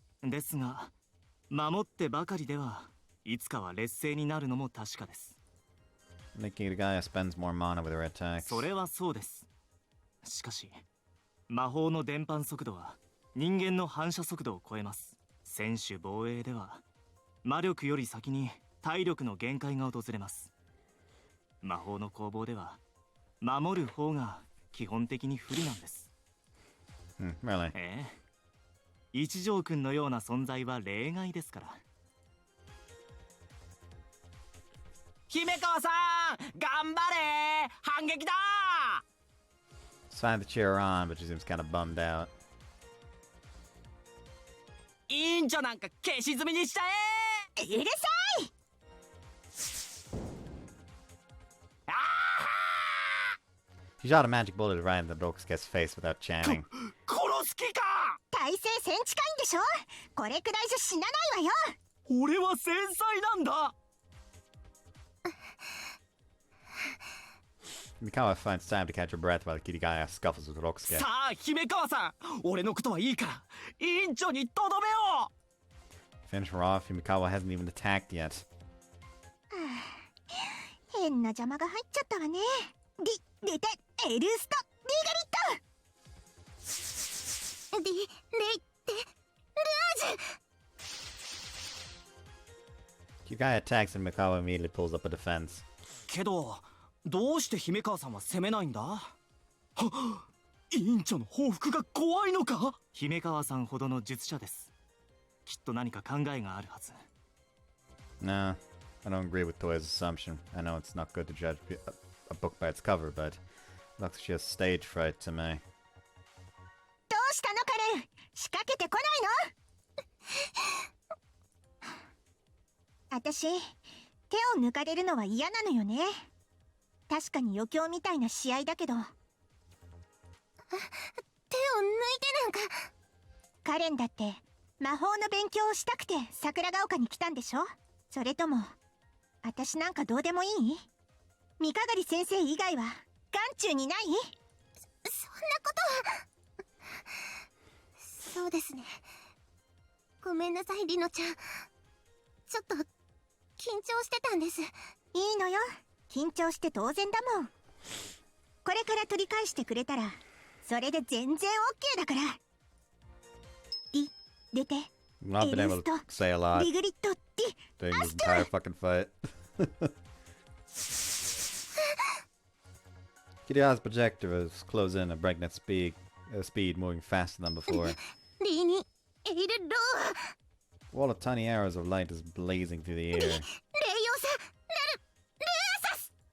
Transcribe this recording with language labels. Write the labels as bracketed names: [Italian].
[Japanese] ですが、守ってばかりではいつかは劣勢になるのも確かです。 [English] Nikita spends more mana with her attacks. [Japanese] それはそうです。しかし、魔法の伝播速度は人間の反射速度を超えます。専守防衛では魔力より先に体力の限界が訪れます。魔法の攻防では守る方が基本的に不利なんです。 [English] Really? [Japanese] 一条くんのような存在は例外ですから。姫川さん、頑張れ、反撃だ。 [English] It's fine to cheer her on, but she seems kind of bummed out. [Japanese] 委員長なんか消し済みにしちゃえ。うるさい。 [English] She shot a magic bullet right in the Broxk's face without chanting. [Japanese] 殺す気か。大聖戦近いんでしょ。これくらいじゃ死なないわよ。俺は繊細なんだ。 [English] Mikawa finds time to catch her breath while Kirigaya scuffles with Roxke. [Japanese] さあ姫川さん、俺のことはいいから委員長にとどめよう。 [English] Finish her off, Himikawa hasn't even attacked yet. [Japanese] 変な邪魔が入っちゃったわね。リ・レテ・エルスト・リグリット。リ・レテ・ルージュ。 [English] Kirigaya attacks and Mikawa immediately pulls up a defense. [Japanese] けどどうして姫川さんは攻めないんだ。はっ、委員長の報復が怖いのか。姫川さんほどの術者です。きっと何か考えがあるはず。 [English] Nah, I don't agree with Toya's assumption. I know it's not good to judge a book by its cover, but it looks like she has stage fright to me. [Japanese] どうしたのカレン、仕掛けてこないの。私、手を抜かれるのは嫌なのよね。確かに余興みたいな試合だけど。手を抜いてなんか。カレンだって魔法の勉強をしたくて桜ヶ丘に来たんでしょ。それとも私なんかどうでもいい？三篝先生以外は眼中にない？そんなことは。そうですね。ごめんなさいリノちゃん。ちょっと緊張してたんです。いいのよ、緊張して当然だもん。これから取り返してくれたらそれで全然 OK だから。リ・レテ・ [English] I've been able to say a lot [Japanese] リグリット・リ・ [English] during this entire fucking fight. Kiriya's projector is close in at breakneck speed, moving faster than before. [Japanese] リにエルロー。 [English] A wall of tiny arrows of light is blazing through the air. [Japanese] レイヨサ・ナル・ルーサス。